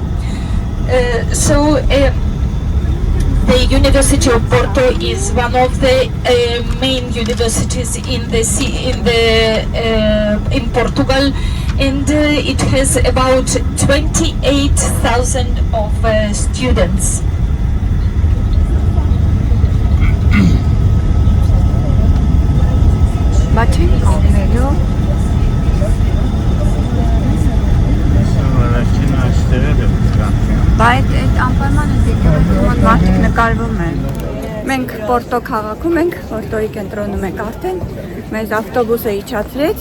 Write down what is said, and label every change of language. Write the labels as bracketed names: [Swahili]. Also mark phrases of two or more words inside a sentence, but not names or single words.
[English] The University of Porto is one of the main universities in Portugal, and it has about 28,000 of students. [Armenian] Բայց այդ անպայման է եկեղեցի մարդիկ նկարվում են։ Մենք Պորտո քաղաքում ենք, Պորտոյի կենտրոնում ենք արդեն, մեզ ավտոբուսը իջացրեց։